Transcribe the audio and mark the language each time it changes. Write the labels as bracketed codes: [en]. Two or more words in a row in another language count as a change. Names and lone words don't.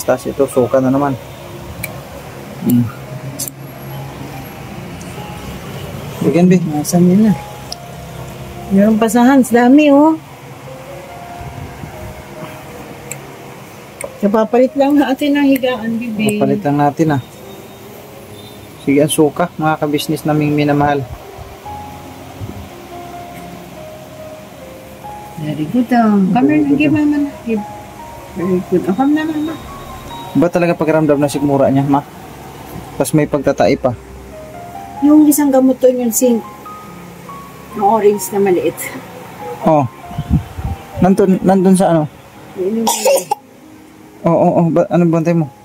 [tl] Tapos ito suka na naman. Bigyan B. Nasaan nila? Meron pa sa Hans. Dami oh. Napapalit lang natin ang higaan, bibi. Napapalit lang natin ah. Sige ang suka mga ka-business naming minamahal. [en] Very good oh. Come here, give mama na. Give. Very good. Oh, come na mama. [tl] Ba talaga pagramdam na sikmura niya, ma? Tapos may pagtatai pa. Yung isang gamot to yung zinc. Yung orange na maliit. Oh. Nandun sa ano? Oo. Ano bantay mo?